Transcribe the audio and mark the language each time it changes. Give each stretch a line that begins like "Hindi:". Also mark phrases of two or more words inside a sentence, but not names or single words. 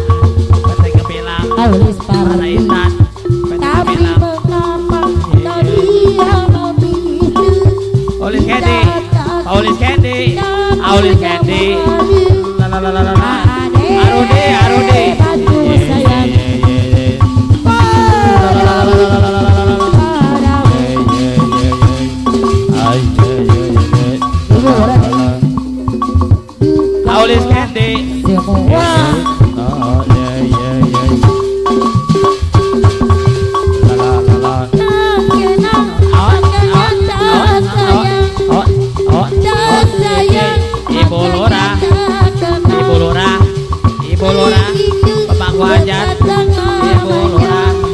Indonesian: PT Gemilang. Mana Intan? PT Gemilang. Aulis Candy. Aulis Candy. Aulis Candy. Arudi, Arudi. Aulis Candy. Ibu Lurah, Ibu Lurah, Ibu Lurah, pemangku hajat, Ibu Lurah.